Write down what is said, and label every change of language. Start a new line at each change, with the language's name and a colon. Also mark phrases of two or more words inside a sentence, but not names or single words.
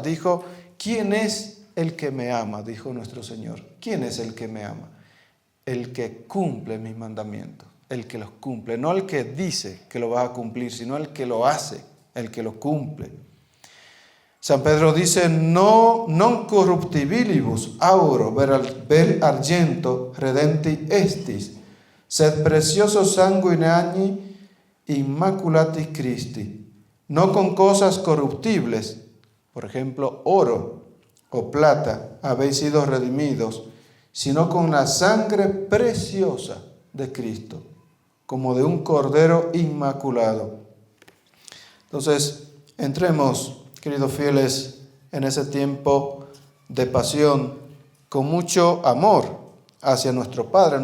Spanish: Dijo: ¿quién es el que me ama? Dijo nuestro Señor. ¿Quién es el que me ama? El que cumple mis mandamientos, el que los cumple, no el que dice que lo va a cumplir, sino el que lo hace, el que lo cumple. San Pedro dice:
Latin: non corruptibilibus auro vel argento redenti estis, sed precioso sanguine agni immaculatis Christi.
Spanish: No con cosas corruptibles, por ejemplo, oro o plata, habéis sido redimidos, sino con la sangre preciosa de Cristo, como de un cordero inmaculado. Entonces, entremos, queridos fieles, en ese tiempo de pasión con mucho amor hacia nuestro Padre.